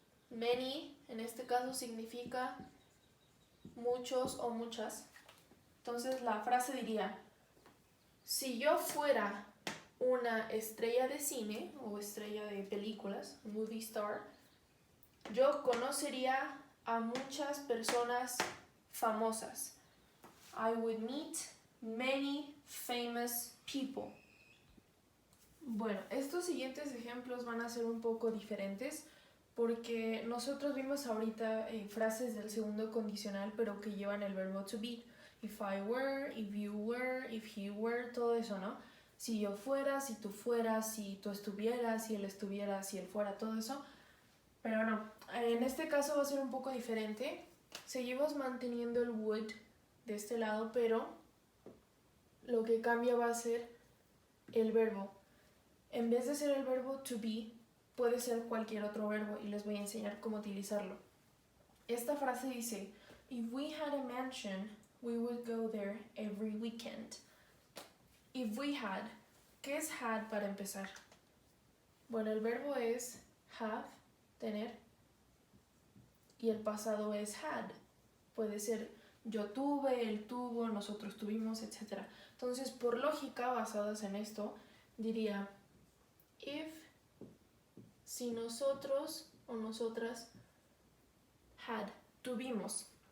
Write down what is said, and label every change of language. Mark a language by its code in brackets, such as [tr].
[es] Many, en este caso, significa muchos o muchas. Entonces la frase diría, si yo fuera una estrella de cine o estrella de películas, movie star, yo conocería a muchas personas famosas. [en] I would meet many famous people. [es] Bueno, estos siguientes ejemplos van a ser un poco diferentes porque nosotros vimos ahorita frases del segundo condicional pero que llevan el verbo to be. [en] If I were, if you were, if he were, [es] todo eso, ¿no? Si yo fuera, si tú fueras, si tú estuvieras, si él estuviera, si él fuera, todo eso. Pero no, en este caso va a ser un poco diferente. Seguimos manteniendo el would de este lado, pero lo que cambia va a ser el verbo. En vez de ser el verbo to be, puede ser cualquier otro verbo y les voy a enseñar cómo utilizarlo. Esta frase dice, [en] if we had a mansion, we would go there every weekend. If we had, [es] ¿qué es had para empezar? Bueno, el verbo es have, tener, y el pasado es had. Puede ser yo tuve, él tuvo, nosotros tuvimos, etc. Entonces, por lógica, basadas en esto, diría if, si nosotros o nosotras had, tuvimos.